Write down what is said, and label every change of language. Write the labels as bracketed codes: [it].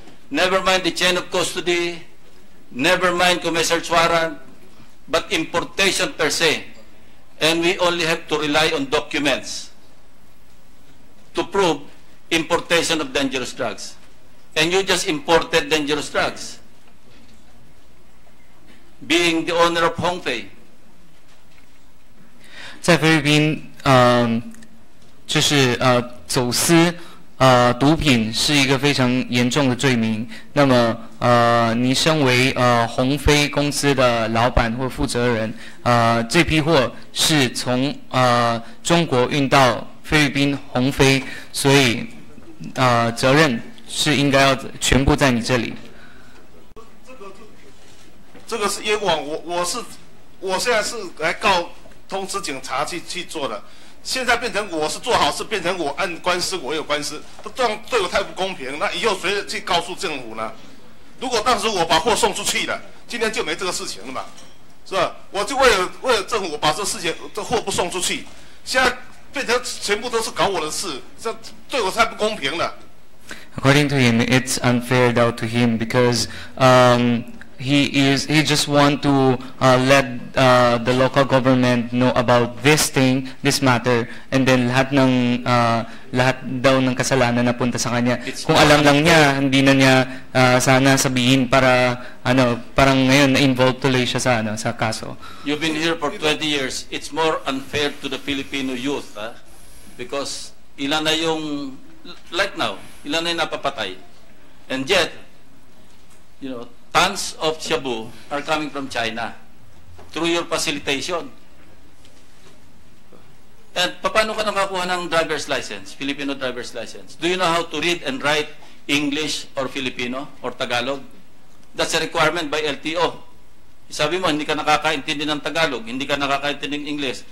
[en] Never mind the chain of custody, never mind [tl] kung may [en] search warrant, but importation per se. And we only have to rely on documents to prove importation of dangerous drugs. And you just imported dangerous drugs, being the owner of Hongfei. [zh] 在菲律宾，就是走私毒品是一个非常严重的罪名。那么你身为鸿飞公司的老板或负责人，这批货是从中国运到菲律宾鸿飞，所以责任是应该要全部在你这里。这个是冤枉，我现在是来告通知警察去做的。现在变成我是做好事，变成我按官司，我有官司，这样对我太不公平。那以后谁去告诉政府呢？如果当时我把货送出去了，今天就没这个事情了嘛，是吧？我就为了政府把这事情这货不送出去，现在变成全部都是搞我的事，这对我太不公平了。 [en] According to him, it's unfair though to him because he just want to let the local government know about this matter, and then [tl] lahat daw ng kasalanan na punta sa kanya. Kung alam lang niya, hindi na niya sana sabihin para parang ngayon na-involved tuloy siya sa kaso. [en] You've been here for 20 years. It's more unfair to the Filipino youth, because [tl] ilan na yung like now, ilan na yung napapatay, [en] and yet, tons of shabu are coming from China through your facilitation. And [tl] paano ka nakakuha ng [en] driver's license, Filipino driver's license? Do you know how to read and write English or Filipino or Tagalog? That's a requirement by LTO. [tl] Sabi mo, hindi ka nakakaintindi ng Tagalog, hindi ka nakakaintindi ng English.